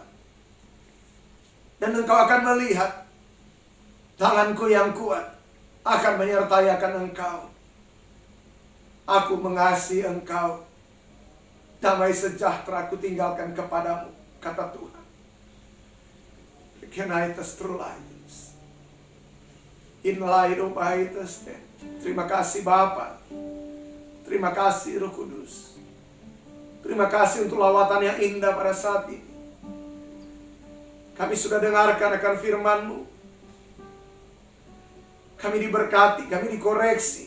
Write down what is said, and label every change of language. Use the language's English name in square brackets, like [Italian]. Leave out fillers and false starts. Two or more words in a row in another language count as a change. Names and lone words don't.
[Indonesian] Dan engkau akan melihat tanganku yang kuat akan menyertai akan engkau. Aku mengasihi engkau. Damai sejahtera aku tinggalkan kepadamu, kata Tuhan. Kenaitas trulaitas. Inlaido baitas. Terima kasih Bapa. Terima kasih Roh Kudus. Terima kasih untuk lawatan yang indah pada saat ini. Kami sudah dengarkan akan firman-Mu. Kami diberkati, kami dikoreksi.